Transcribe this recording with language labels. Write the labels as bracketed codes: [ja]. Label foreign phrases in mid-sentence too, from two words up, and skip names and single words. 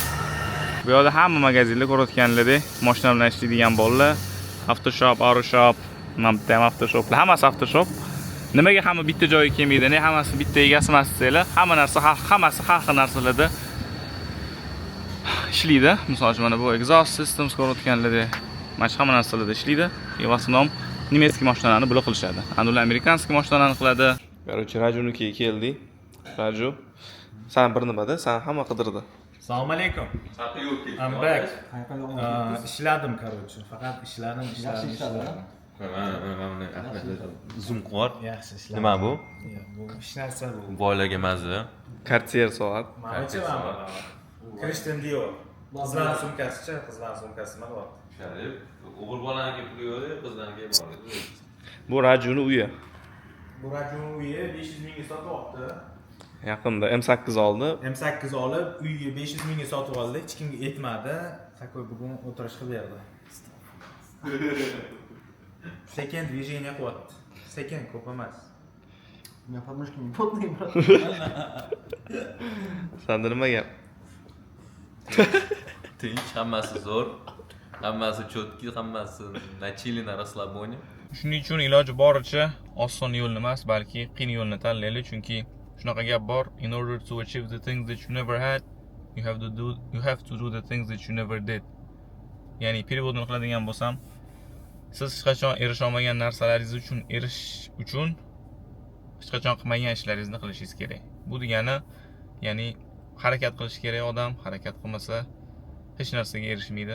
[uz] Bu yerda hamma magazinlar ko'rayotganingizda mashina bilan ishlaydigan bolalar, Aftershop, Aeroshop, mana bitta ham Aftershoplar, hammasi Aftershop. Nimaga hamma bitta joyga kelmaydi, ne hammasi bitta egasi emas desanglar, hamma narsa hammasi har xil narsalarda ishlaydi. Misol uchun mana bu [en] exhaust systems [uz] ko'rayotganlarda mana hamma narsalarda ishlaydi. [ru] В основном [uz] nemetskiy mashinalarni bular qilishadi. Ular amerikanskiy mashinalarni qiladi. Короче, Rajunikiga keldik. Raju, sen bir nimada, sen hamma qidirdi. Assalomu alaykum. [en] I'm back. [uz] Ishladim, короче. Faqat ishladim. Zoom qor. Yaxshi ishladim. Nima bu? Bu hech narsa bu. Boylarga mazza. Cartier soat. Menimcha Christian Dior. Qizlar sumkasi-chi, qizlar sumkasi nima bor? Sharif, o'g'il bolalarga pul yo'q, qizlarga bor. Bu Rajuni uyi. Bu Rajuni uyi 500 mingga sotyapti. Yaqinda M8 oldi. M8 olib, uyni 500 mingga sotib oldi. Hech kimga yetmadi. Takoy bugun o'tirish qilib berdi. Sekin движение qilyapti. Sekin, ko'p emas. [ru] У меня подмышки не потные, брат. [uz] Sanda nima gap? Tinch, hammasi zo'r. Hammasi chotki, hammasi nachilina расслабление. Shuning uchun iloji boricha oson yo'lni emas, balki qiyin yo'lni tanlaylik, chunki shunaqa gap bor. [en] In order to achieve the things that you never had, you have to do the things that you never did. [uz] Ya'ni переводni qiladigan bo'lsam, siz hech qachon erisha olmagan narsalaringiz uchun erishish uchun hech qachon qilmagan ishlaringizni qilishingiz kerak. Bu degani, ya'ni harakat qilish kerak odam, harakat qilmasa hech narsaga erishmaydi.